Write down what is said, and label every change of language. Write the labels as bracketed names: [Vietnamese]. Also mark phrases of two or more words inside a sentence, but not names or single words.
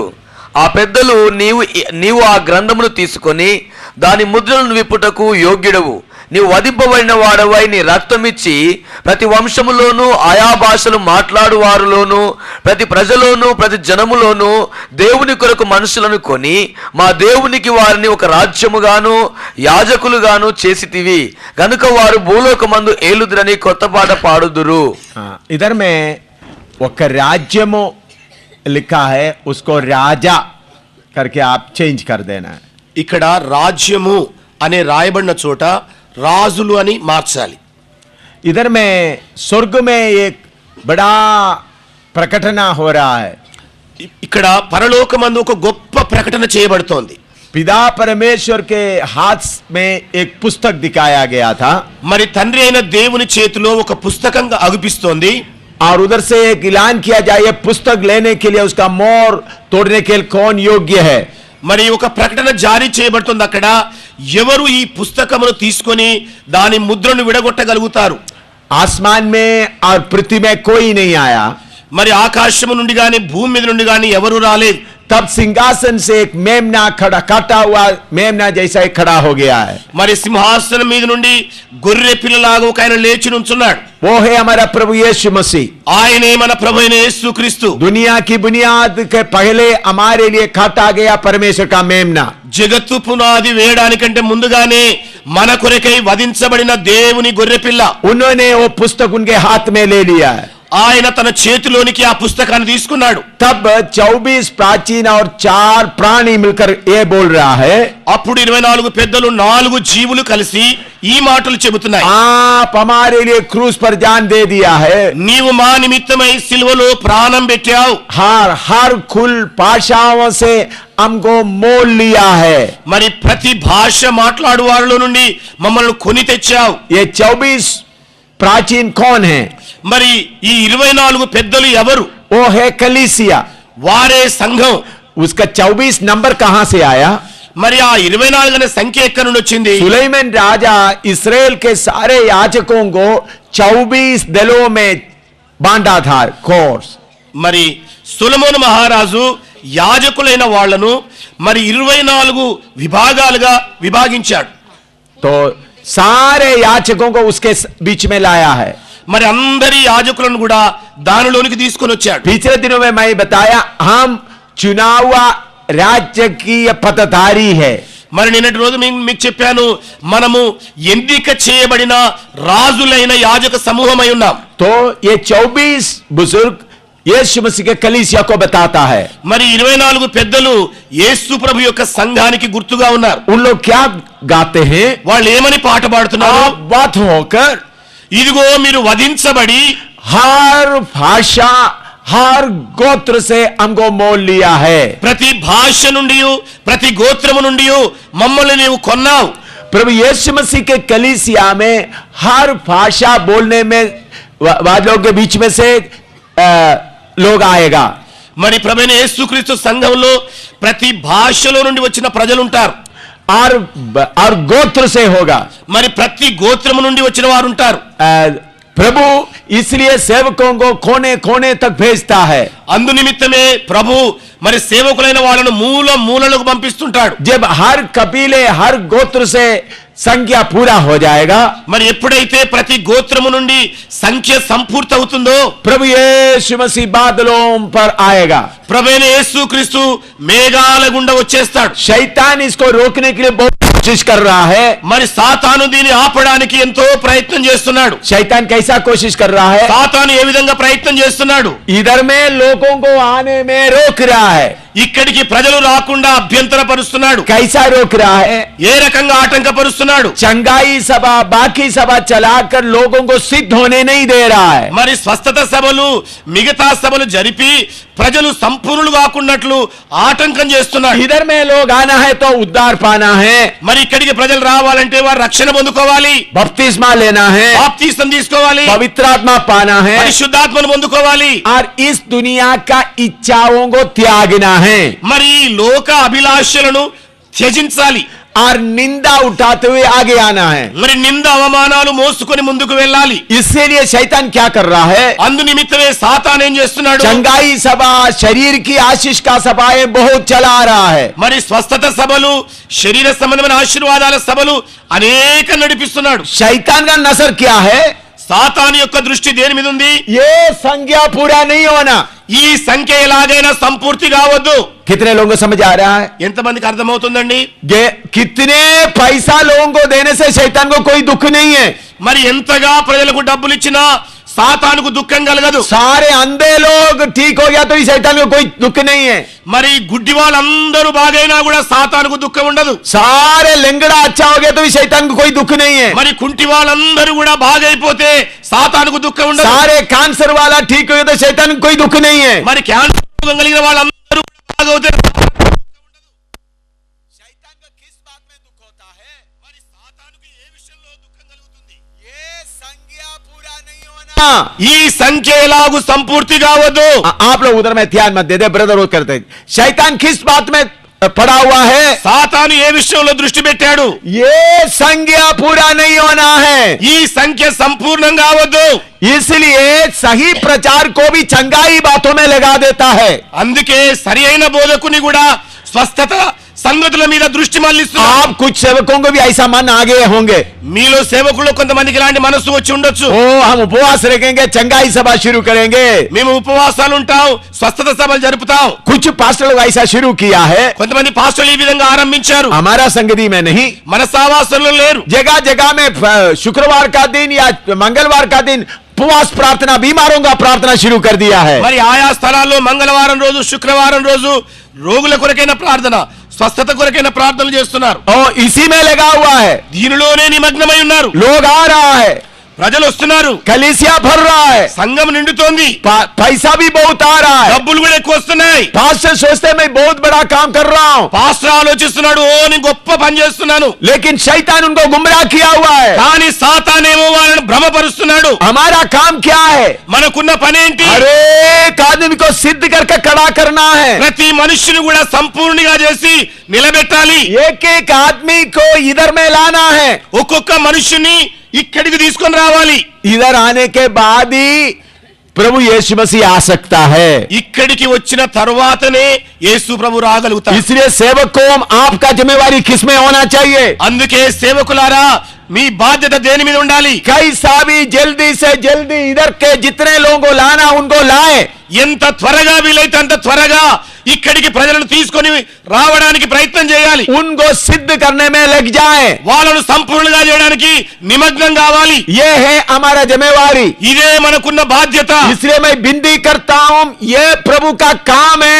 [Telugu] ఆ పెద్దలు నీవు ఆ గ్రంథమును తీసుకొని దాని ముద్రలను విప్పుటకు యోగ్యుడవు, నీవు వధింపబడిన వాడవై నీ రక్తమిచ్చి ప్రతి వంశములోను ఆయా భాషలు మాట్లాడు వారిలోను ప్రతి ప్రజలోను ప్రతి జనములోను దేవుని కొరకు మనుషులను కొని మా దేవునికి వారిని ఒక రాజ్యముగాను యాజకులుగాను చేసితివి గనుక వారు భూలోకమందు ఏలుదురని కొత్త పాట పాడుదురు. [Hindi] इधर में ఒక राज्यमो लिखा है, उसको राजा करके आप चेंज कर देना है। [Telugu] ఇక్కడ రాజ్యము అనే రాయబడిన చోట రాజులు అని మార్చాలి. [Hindi] इधर में स्वर्ग में एक बड़ा प्रकटना हो रहा है। [Telugu] ఇక్కడ పరలోకమందు ఒక గొప్ప ప్రకటన చేయబడుతోంది. [Hindi] पिता परमेश्वर के हाथ में एक पुस्तक दिखाया गया था, [Telugu] మరి తండ్రి అయిన దేవుని చేతిలో ఒక పుస్తకంగా అగుపిస్తోంది. और उधर से एक ऐलान किया जाए, ये पुस्तक लेने के लिए उसका मोहर तोड़ने के लिए कौन योग्य है। మరి ఒక ప్రకటన జారీ చేయబడుతుంది. అక్కడ ఎవరు ఈ పుస్తకమును తీసుకొని దాని ముద్రను విడగొట్టగలుగుతారు? [Hindi] आसमान में और पृथ्वी में कोई नहीं आया। [Telugu] మరి ఆకాశము నుండి గాని భూమి మీద నుండి గాని ఎవరు రాలేదు. [Hindi] तब सिंहासन से एक मेमना खड़ा, काटा हुआ मेमना जैसा एक खड़ा हो गया है। [Telugu] మరి సింహాసనం మీద నుండి గొర్రె పిల్లలాగా ఒక ఆయన లేచి నుంచున్నాడు. [Hindi] वो है हमारा प्रभु यीशु मसीह। [Telugu] ఆయనే మన ప్రభు అయిన యేసుక్రీస్తు. [Hindi] दुनिया की बुनियाद के पहले हमारे लिए काटा गया परमेश्वर का मेमना। [Telugu] జగత్తు పునాది వేయడానికంటే ముందుగానే మన కొరకై వధించబడిన దేవుని గొర్రె పిల్ల. [Hindi] उन्होंने वो पुस्तक उनके हाथ में ले लिया है। [Telugu] ఆయన తన చేతిలోనికి ఆ పుస్తకాన్ని తీసుకున్నాడు. [Hindi] तब 24 प्राचीन और 4 प्राणी मिलकर ये बोल रहा है, [Telugu] అప్పుడు 24 పెద్దలు 4 జీవులు కలిసి ఈ మాటలు చెబుతున్నాయి. [Hindi] आप हमारे लिए क्रूस पर जान दे दिया है। [Telugu] నీవు మా నిమిత్తమై సిలువలో ప్రాణం పెట్టావు. [Hindi] हर कुल भाषाओं से हमको मोल लिया है। [Telugu] మరి ప్రతి భాష మాట్లాడు వారిలో నుండి మమ్మల్ని కొని తెచ్చావు. [Hindi] ये 24 प्राचीन कौन है? [Telugu] మరి ఈ 24 పెద్దలు ఎవరు? [Hindi] वो है कलीसिया। [Telugu] వారే సంఘం. [Hindi] उसका 24 नंबर कहां से आया? [Telugu] మరి ఆ 24 అనే సంఖ్య ఎక్కడి నుండి వచ్చింది? [Hindi] सुलेमान राजा इस्राएल के सारे याजकों को 24 दलों में बांटा था, कोर्स। [Telugu] మరి సొలొమోను మహారాజు యాజకులైన వాళ్లను మరి 24 విభాగాలుగా విభాగించాడు. [Hindi] तो सारे याजकों को उसके बीच में लाया है। [Telugu] మరి అందరి యాజకులను కూడా దానిలోనికి తీసుకొని వచ్చాడు. [Hindi] पिछले दिनों में मैं बताया, हम चुनाव राज्य की पदधारी है। [Telugu] మరి నిన్నటి రోజు మీకు చెప్పాను, మనము ఎన్నిక చేయబడిన రాజులైన యాజక సమూహమై ఉన్నాం. [Hindi] तो ये 24 बुजुर्ग यीशु मसीह के कलीसिया को बताता है। [Telugu] మరి 24 పెద్దలు యేసు ప్రభు యొక్క సంఘానికి గుర్తుగా ఉన్నారు. [Hindi] उन लोग क्या गाते हैं? [Telugu] వాళ్ళు ఏమని పాట పాడుతున్నారు? [Hindi] बात होकर [Telugu] ఇదిగో మీరు వధించబడి [Hindi] हर भाषा हर गोत्र से हमको मोल लिया है। [Telugu] ప్రతి భాష నుండి ప్రతి గోత్రము నుండి మమ్మల్ని నీవు కొన్నావు. [Hindi] प्रभु यीशु मसीह के कलीसिया में हर भाषा बोलने में वालों के बीच में से लोग आएगा। [Telugu] మరి ప్రభువైన యేసుక్రీస్తు సంఘంలో ప్రతి భాషలో నుండి వచ్చిన ప్రజలు ఉంటారు. [Hindi] और गोत्र से होगा, [Telugu] మరి ప్రతి గోత్రము నుండి వచ్చిన వారు ఉంటారు. [Hindi] प्रभु इसलिए सेवकों को कोने कोने तक भेजता है। [Telugu] అందు నిమిత్తమే ప్రభు మరి సేవకులైన వాళ్ళను మూలలకు పంపిస్తుంటాడు. [Hindi] जब हर कबीले हर गोत्र से संख्या पूरा हो जाएगा, [Telugu] మరి ఎప్పుడైతే ప్రతి గోత్రము నుండి సంఖ్య సంపూర్తి అవుతుందో [Hindi] प्रभु यीशु मसीह बादलों पर आएगा। [Telugu] ప్రభువైన యేసుక్రీస్తు మేఘాల గుండా వచ్చేస్తాడు. [Hindi] शैतान इसको रोकने के लिए बहुत कोशिश कर रहा है. [Telugu] మరి సాతాను దీన్ని ఆపడానికి ఎంతో ప్రయత్నం చేస్తున్నాడు. [Hindi] शैतान कैसा कोशिश कर रहा है? [Telugu] సాతాను ఏ విధంగా ప్రయత్నం చేస్తున్నాడు? [Hindi] इधर में लोगों को आने में रोक रहा है. [Telugu] ఇక్కడికి ప్రజలు రాకుండా అభ్యంతరపరుస్తున్నాడు. [Hindi] कैसा रोक रहा है? [Telugu] ఏ రకంగా ఆటంకపరుస్తున్నాడు? [Hindi] चंगाई सभा बाकी सभा चलाकर लोगों को सिद्ध होने नहीं दे रहा है. [Telugu] మరి స్వస్థత సభలు మిగతా సభలు జరిపి ప్రజలు సంపూర్ణులు కాకున్నట్లు ఆటంకం చేస్తున్నాడు. [Hindi] इधर में लोग आना है तो उद्धार पाना है, [Telugu] మరి ఇక్కడికి ప్రజలు రావాలంటే వారు రక్షణ పొందుకోవాలి, [Hindi] बपतिस्मा लेना है, [Telugu] బాప్తిసం తీసుకోవాలి, [Hindi] पवित्र आत्मा पाना है [Telugu] పరిశుద్ధాత్మను పొందుకోవాలి. [Hindi] और इस दुनिया का इच्छाओं को त्यागना है [Telugu] మరి ఈ లోక అభిలాషలను త్యజించాలి. [Hindi] और निंदा उठाते हुए आगे आना है. [Telugu] మరి నింద అవమానాలు మోసుకొని ముందుకు వెళ్ళాలి. [Hindi] इसीलिए शैतान क्या कर रहा है? [Telugu] అందు నిమిత్తమే సాతాను ఏం చేస్తున్నాడు? [Hindi] चंगाई सभा शरीर की आशीष का सभाएं बहुत चला रहा है. [Telugu] మరి స్వస్థత సభలు శరీర సంబంధమైన ఆశీర్వాదాల సభలు అనేక నడిపిస్తున్నాడు. [Hindi] शैतान का नजर क्या है? [Telugu] సాతాను యొక్క దృష్టి దేని మీద ఉంది? [Hindi] ये संज्ञा पूरा नहीं होना. [Telugu] ఈ సంఖ్య ఎలాగైనా సంపూర్తి కావద్దు. [Hindi] कितने लोगों को समझ आ रहा है? [Telugu] ఎంతమందికి అర్థమవుతుందండి? [Hindi] कितने पैसा लोगों को देने से शैतान को कोई दुख नहीं है. [Telugu] మరి ఎంతగా ప్రజలకు డబ్బులు ఇచ్చినా సాతానుకు దుఃఖం కలగదు. [Hindi] सारे अंधे लोग ठीक हो गया तो इस शैतान को कोई दुख नहीं है. [Telugu] మరి గుడ్డి వాళ్ళందరూ బాగైనా కూడా సాతానుకు దుఃఖం ఉండదు. [Hindi] सारे लिंगड़ा अच्छा हो गया तो इस शैतान को कोई दुख नहीं है. [Telugu] మరి కుంటి వాళ్ళందరూ కూడా బాగైపోతే సాతానుకు దుఃఖం ఉండదు. [Hindi] सारे कैंसर वाला ठीक हो गया तो शैतान को कोई दुख नहीं है. [Telugu] మరి క్యాన్సర్ రోగం కలిగిన వాళ్ళందరూ బాగవుతే [Hindi] शैतान का किस बात में दुख होता है? [Telugu] మరి సాతానుకు ఏ విషయంలో దుఃఖం కలుగుతుంది? [Hindi] ये संज्ञा पूरा नहीं होना. [Telugu] ఈ సంఖ్య ఎలాగూ సంపూర్తి కావద్దు. [Hindi] आप लोग उधर में ध्यान मत दे दे ब्रदर, वो करते हैं. शैतान किस बात में पड़ा हुआ है? [Telugu] సాతాను ఏ విషయంలో దృష్టి పెట్టాడు? [Hindi] ये संज्ञा पूरा नहीं होना है. [Telugu] ఈ సంఖ్య సంపూర్ణం కావద్దు. [Hindi] इसलिए सही प्रचार को भी चंगाई बातों में लगा देता है. [Telugu] అందుకే సరి అయిన బోధకుని కూడా స్వస్థత సంగతుల మీద దృష్టి మళ్లిస్తున్నాడు. [Hindi] आप कुछ सेवकों को भी ऐसा मन आ गए होंगे. [Telugu] మీలో సేవకుల్లో కొంతమందికి ఇలాంటి మనసు వచ్చి ఉండొచ్చు. [Hindi] ओ हम उपवास रखेंगे, चंगाई सभा शुरू करेंगे. [Telugu] మేము ఉపవాసాలు ఉంటాం, స్వస్థత సభలు జరుపుతాం. [Hindi] कुछ पास्टर लोग ऐसा शुरू किया है. [Telugu] కొంతమంది పాస్టర్లు ఈ విధంగా ఆరంభించారు. [Hindi] हमारा संगति में नहीं, [Telugu] మన సావాసంలో లేరు. [Hindi] जगह जगह में शुक्रवार का दिन या मंगलवार का दिन उपवास प्रार्थना, बीमारों का प्रार्थना शुरू कर दिया है. [Telugu] మరి ఆయా స్థలాల్లో మంగళవారం రోజు శుక్రవారం రోజు రోగుల కొరకైన ప్రార్థన, స్వస్థత కొరకైన ప్రార్థనలు చేస్తున్నారు. [Hindi] और इसी में लगा हुआ है. [Telugu] దీనిలోనే నిమగ్నమై ఉన్నారు. [Hindi] लोग आ रहा है, [Telugu] ప్రజలు వస్తున్నారు, [Hindi] कलीसिया भर रहा है, [Telugu] సంఘం నిండుతోంది, [Hindi] पैसा भी बहुत आ रहा है. [Telugu] డబ్బులు కూడా ఎక్కువ వస్తున్నాయి. [Hindi] पास्टर सोचते मैं बहुत बड़ा काम कर रहा हूँ, [Telugu] పాస్టర్ ఆలోచిస్తున్నాడు, ఓ నేను గొప్ప పని చేస్తున్నాను. [Hindi] लेकिन शैतान उनको गुमराह किया हुआ है. [Telugu] కానీ సాతానేమో వాళ్ళని భ్రమపరుస్తున్నాడు. [Hindi] हमारा काम क्या है? [Telugu] మనకున్న పని ఏంటి? [Hindi] हर एक आदमी को सिद्ध करके खड़ा करना है. [Telugu] ప్రతి మనుష్యుని కూడా సంపూర్ణంగా చేసి నిలబెట్టాలి. [Hindi] एक एक आदमी को इधर में लाना है. [Telugu] ఒక్కొక్క మనుష్యుని ఇక్కడికి తీసుకొని రావాలి. [Hindi] इधर आने के बाद ही प्रभु यीशु मसीह आ सकता है. [Telugu] ఇక్కడికి వచ్చిన తరువాతనే యేసు ప్రభు రాగలుగుతాడు. [Hindi] इसलिए सेवकों आपका जिम्मेवारी किसमें होना चाहिए? [Telugu] అందుకే సేవకులారా మీ బాధ్యత దేని మీద ఉండాలి? [Hindi] कैसा भी जल्दी से जल्दी इधर के जितने लोगों को लाना उनको लाए. [Telugu] ఎంత త్వరగా వీలైతే అంత త్వరగా ఇక్కడికి ప్రజలను తీసుకొని రావడానికి ప్రయత్నం చేయాలి. [Hindi] उनको सिद्ध करने में लग जाए. [Telugu] వాళ్ళను సంపూర్ణంగా చేయడానికి నిమగ్నం కావాలి. [Hindi] ये है हमारा जिम्मेवारी. [Telugu] ఇదే మనకున్న బాధ్యత. [Hindi] इसलिए मैं विनती करता हूं, ये प्रभु का काम है.